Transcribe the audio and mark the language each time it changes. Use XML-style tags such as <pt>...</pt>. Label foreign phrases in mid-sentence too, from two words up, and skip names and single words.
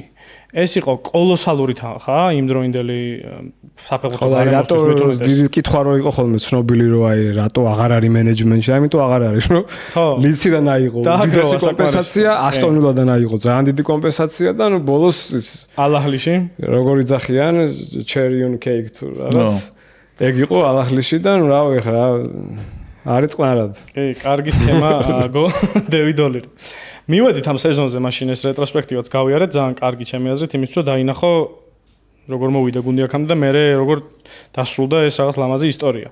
<ka>ეს იყო კოლოსალური თანხა იმ დროინდელი საფეხბურთო გარემოსთვის მეთუნების. დიდი კითხვა რო იყო ხოლმე ცნობილი რომ აი რატო აღარ არის მენეჯმენტში, ამიტომ აღარ არის რომ ლიციდან აიღო უდიდესი კომპენსაცია, ასტონ ვილადან აიღო ძალიან დიდი კომპენსაცია და ნუ ბოლოს ის ალაჰლიში როგორ იძახიან</ka> <en>cherry on cake</en> <ka>თუ რაღაც ეგ იყო ალაჰლიში და ნუ რა ვიხ რა არის წყნარად. კი, კარგი სქემა გო დევიდ ოლირი. მივედით ამ სეზონზე, მაშინ ეს რეტროსპექტივაც გავიარეთ, ძალიან კარგი ჩემი აზრით, იმის რომ დაინახო როგორ მოვიდა გუნდი აქამდე და მე როგორ დასრულდა ეს რაღაც ლამაზი ისტორია.</ka>